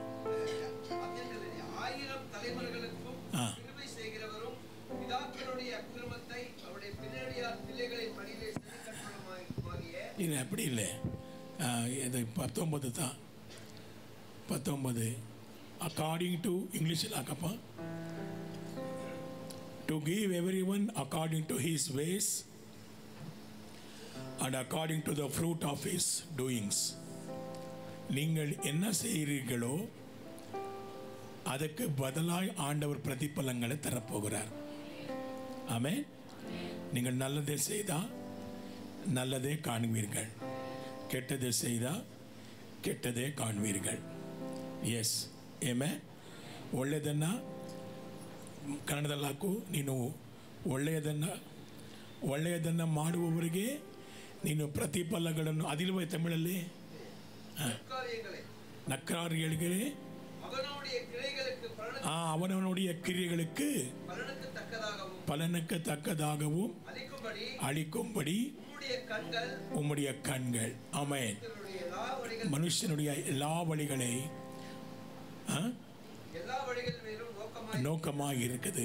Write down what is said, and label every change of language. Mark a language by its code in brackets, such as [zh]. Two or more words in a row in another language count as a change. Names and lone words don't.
[ta] ஆயிரம் தலைமுறைகளுக்கும் கிருபை செய்கிறவரும் பிதாக்களுடைய அக்கிரமத்தை அவருடைய பின்னடியார் பிள்ளைகளின் மடியிலே செலுத்தப்படுமாகிய. இல்லை அப்படி இல்லை, இது 19 தான். 19 [en] according to [ta] இங்கிலீஷில் ஆக்கப்பா. [en] to give every one according to his ways and according to the fruit of his doings. [ta] நீங்கள் என்ன செய்கிறீர்களோ அதற்கு பதிலாய் ஆண்டவர் பிரதிபலங்களை தரப்போகிறார். ஆமென். நீங்கள் நல்லதை செய்தால் நல்லதே காண்பீர்கள், கெட்டதை செய்தால் கெட்டதே காண்பீர்கள். [en] yes amen. [kn] ಒಳ್ಳೆಯದನ್ನು ಕನ್ನಡದಲ್ಲಿ ಹಾಕು. ನೀನು ಒಳ್ಳೆಯದನ್ನು ಮಾಡುವವರಿಗೆ ನೀನು ಪ್ರತಿಫಲಗಳನ್ನು ಅದಿಲ್ವೇ ತಮಿಳಲ್ಲಿ [ta] நற்காரியங்களுக்கு அவனவனுடைய கிரியைகளுக்கு பலனுக்கு தக்கதாகவும் அளிக்கும்படி உம்முடைய கண்கள். ஆமென். மனுஷனுடைய எல்லா வழிகளை நோக்கமாக இருக்குது.